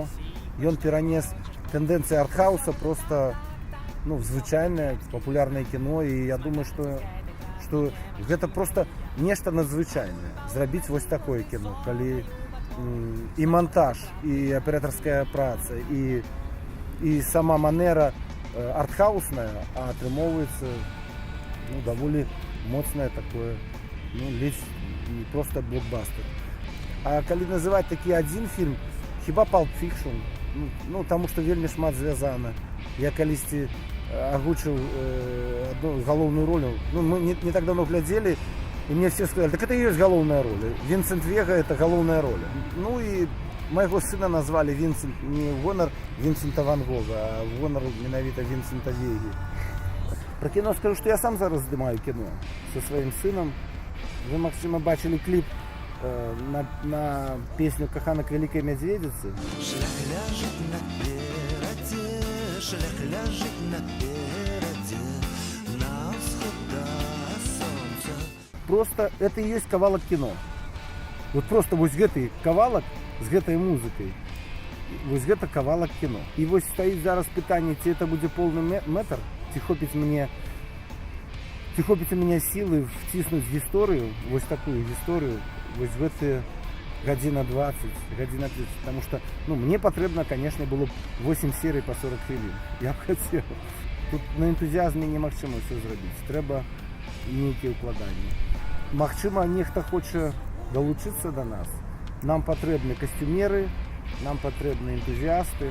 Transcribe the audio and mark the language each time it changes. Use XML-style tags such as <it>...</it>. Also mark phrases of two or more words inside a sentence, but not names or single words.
<be>Ён перанес тэндэнцыі артхауса просто в звычайнае папулярнае кіно, і я думаю, што гэта просто нешта надзвычайнае зрабіць вось такое кіно, калі і монтаж, і аператарская праца, і сама манера артхаусная, а атрымоўваецца даволі моцнае такое, ледзь не просто блокбастер. А калі называць такі адзін фільм, хіба Pulp Fiction, таму што вельмі шмат звязана. Я калісьці агучыў одну галоўную ролю. Мы</be> <ru>не так давно</ru> <be>глядзелі, і мне</be> <ru>все сказали, так это</ru> <be>і ёсць галоўная роля. Вінсент Вега — это галоўная роля. І майго сына назвалі Вінсент не в гонар Вінсента Ван Гога, а в гонар менавіта Вінсента Вегі. Про кіно скажу, што я сам зараз здымаю кіно со сваім сынам. Вы, магчыма, бачылі кліп на песню «Каханак Вялікай Мядзведзіцы». Шлях ляжыць наперадзе, шлях ляжыць наперадзе, на ўсход да сонца.</be> <ru>Просто это и есть кавалак кино.</ru> <be>Вот просто вось гэты кавалак з гэтай музыкай, вось гэта кавалак кино. І вось стаіць зараз пытанне, ці это будзе полны метр, ці хопіць у мяне сілы вціснуць гісторыю, вось такую гісторыю, вось гэты гадзіна 20, гадзіна 30,</be> <ru>потому что,</ru> <be>мне патрэбна, конечно, было б 8 серый по 40 хвілін. Я б хацеў. Тут на энтузіазме немагчыма ўсё зрабіць. Трэба нейкія ўкладанні. Магчыма, нехта хоча далучыцца да нас. Нам патрэбны касцюмеры, нам патрэбны энтузіасты.</be>